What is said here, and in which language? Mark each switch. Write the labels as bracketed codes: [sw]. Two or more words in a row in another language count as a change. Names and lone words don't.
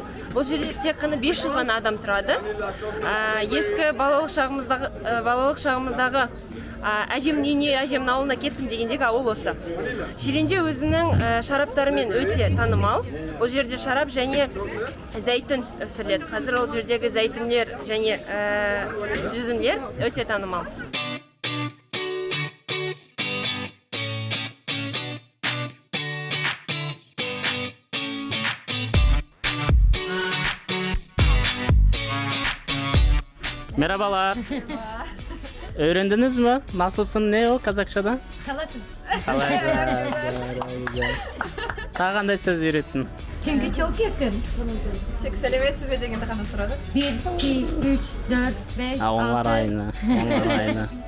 [kk] Бұл жерде тек қана 500 ғана адам тұрады. Ескі балалық шағымыздағы әжемнің үйіне, әжемнің ауылына кеттім дегендегі ауыл осы. Ширинже өзінің шараптарымен өте танымал. Бұл жерде шарап және зәйтүн өсіріледі. Қазір ол жердегі зәйтүнлер және жүзімдер өте танымал. [tr] Merhabalar. Öğrendiniz mi? Nasılsın? Ne o Kazakçada? Kalasın. [kk] Daha қандай сөз үйреттің? [tr] Çünkü çok yakın. [kk] Тек сәлеметсіз бе дегенді ғана сұрады. [tr] 1, 2, 3, 4, 5, 6. Onlar aynı. Onlar aynı.